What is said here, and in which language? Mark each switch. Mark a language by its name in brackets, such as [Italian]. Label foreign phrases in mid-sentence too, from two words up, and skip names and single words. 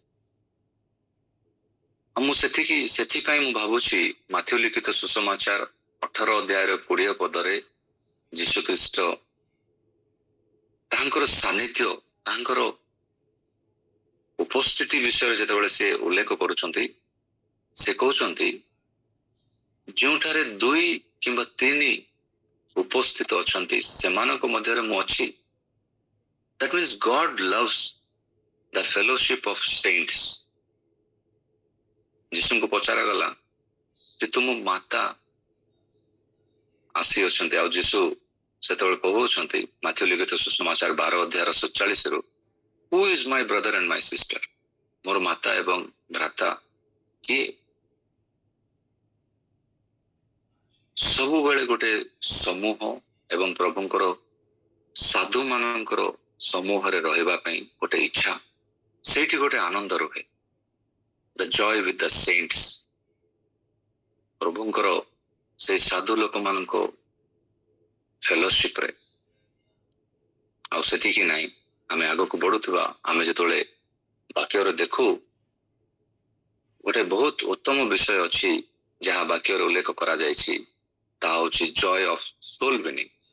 [Odia] ମୁଁ ସେଥିପାଇଁ ମୁଁ ଭାବୁଛି ମାଥ୍ୟୁ ଲିଖିତ ସୁସମାଚାର 18 ଅଧ୍ୟାୟର 20 ପଦରେ ଯୀଶୁ ଖ୍ରୀଷ୍ଟ ତାଙ୍କର ସାନ୍ନିଧ୍ୟ, ତାଙ୍କର ଉପସ୍ଥିତି ବିଷୟରେ ଯେତେବେଳେ ସେ ଉଲ୍ଲେଖ କରୁଛନ୍ତି, ସେ କହୁଛନ୍ତି ଯେଉଁଠାରେ 2 କିମ୍ବା 3 ଉପସ୍ଥିତ ଅଛନ୍ତି ସେମାନଙ୍କ ମଧ୍ୟରେ ମୁଁ ଅଛି। [English] That means God loves the fellowship of saints. [Odia] ଯୀଶୁଙ୍କୁ ପଚରାଗଲା ଯେ ତୁମ ମାତା ଆସି ଅଛନ୍ତି, ଆଉ ଯୀଶୁ ସେତେବେଳେ କହୁଛନ୍ତି ମାଥ୍ୟୁ ଲିଖିତ ସୁସମାଚାର 12 ଅଧ୍ୟାୟର 47 [English] Who is my brother and my sister? [Odia] ମୋର ମାତା ଏବଂ ଭ୍ରାତା କିଏ? ସବୁବେଳେ ଗୋଟେ ସମୂହ ଏବଂ ପ୍ରଭୁଙ୍କର ସାଧୁ ମାନଙ୍କର ସମୂହରେ ରହିବା ପାଇଁ ଗୋଟେ ଇଚ୍ଛା, ସେଇଠି ଗୋଟେ ଆନନ୍ଦ ରୁହେ। [English] The joy with the saints. [Odia] ପ୍ରଭୁଙ୍କର ସେଇ ସାଧୁ ଲୋକମାନଙ୍କ ଫେଲୋସିପରେ। ଆଉ ସେତିକି ନାହିଁ, ଆମେ ଆଗକୁ ବଢୁଥିବା ଆମେ ଯେତେବେଳେ ବାକ୍ୟରେ ଦେଖୁ ଗୋଟେ ବହୁତ ଉତ୍ତମ ବିଷୟ ଅଛି ଯାହା ବାକ୍ୟରେ ଉଲ୍ଲେଖ କରାଯାଇଛି, ତାହା ହେଉଛି [English] joy of soul winning.